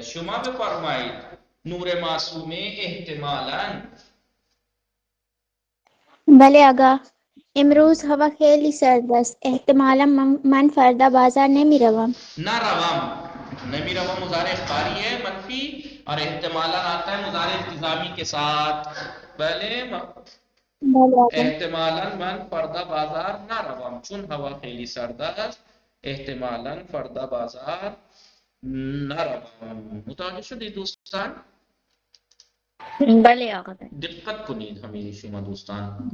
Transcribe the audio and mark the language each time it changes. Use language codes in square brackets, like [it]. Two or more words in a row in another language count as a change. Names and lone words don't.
[fa] شما بفرمایید. نور معصومه احتمالاً. بله آقا. امروز هوا خیلی سرد است. احتمالا من فردا بازار نمی روم. نروم. نمیروم [ur] مضارع اخباری ہے منفی اور احتمالاً آتا ہے مضارع التزامی کے ساتھ. [fa] بله بله آقا. احتمالاً من فردا بازار نروم چون هوا خیلی سرد است. احتمالاً فردا بازار نروم. متوجه شدید دوستان؟ بله آقا. دقت کنید همه شما دوستان.